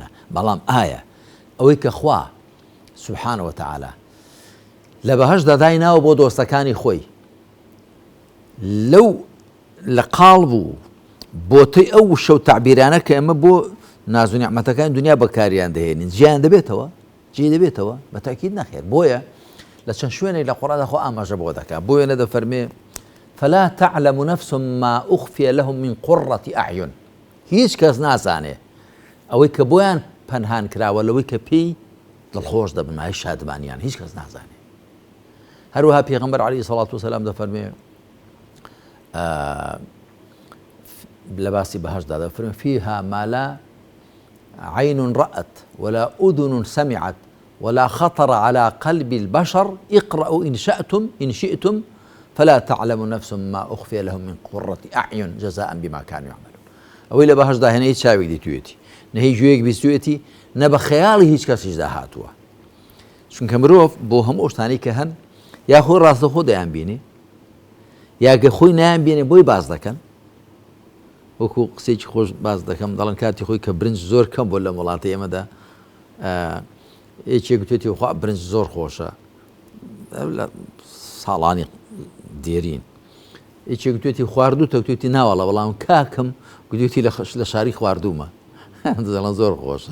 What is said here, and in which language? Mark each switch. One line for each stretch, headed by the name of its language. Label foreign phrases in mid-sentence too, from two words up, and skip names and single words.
Central Kurdish: بەڵام ئایا ئەوەی کە خوا سوبحانە و تەعالا لە بەهەشتدا دایناوە بۆ دۆستەکانی خۆی، لەو لە قاڵ بوو بۆتەی ئەو شەو تعبیرانە کە ئەمە بۆ ناز و نیعمەتەکانی دنیا بەکاریان دەهێنین، جیان دەبێتەوە، جێ دەبێتەوە بە تاکید نەخێر. بۆیە لە چەند شوێنێک لە قورئاندا خوا ئاماژە بۆ دەکات، بۆیە نەدەفەرمێ
Arabic: فلا تعلم نفس ما أخفي لهم من قرة أعين،
Central Kurdish: هیچ کەس نازانێ ئەوەی کە بۆیان پەنهان کراوە لەوەی کە پێی دڵخۆش دەبن، مای شادمانیان هیچ کەس نازانێ. هەروەها پێغەمبەر عەلەیهی سەڵات وسەلام دەفەرمێ لە باسی بەهەشتدا دەفەرمێ
Arabic: فيها ما لا عين رأت ولا أذن سمعت ولا خطر على قلب البشر اقرأوا إن شئتم فلا تعلم نفس ما أخفي لهم من قرة أعين جزاء بما كانوا يعملون.
Central Kurdish: ئەوەی لە بەهەشتدا هێنە هیچ چاوێک دیتوێتی، نە هیچ گوێیەک بیستوێتی، نە بە خەیاڵی هیچ کەسیشدا هاتووە. چونکە مرۆڤ بۆ هەموو شتانی کە هەن یا خۆی ڕاستەخۆ دەیان بینێ، یاگە خۆی نایان بینێ بۆی باز دەکەن. وەکو قسێکی خۆش باز دەکەم، دەڵێن کاتی خۆی کە برنج زۆر کەم بۆ لە وڵاتی ئێمەدا، یەکێک گوتێتی خوا برنج زۆر خۆشە لە ساڵانی دێرین، یەکێک گوتێتی خواردووتە، گوتێتی ناوەڵە بەڵام کاکەم گوتێتی لە شاری خواردوومە، دەڵێن زۆر خۆشە.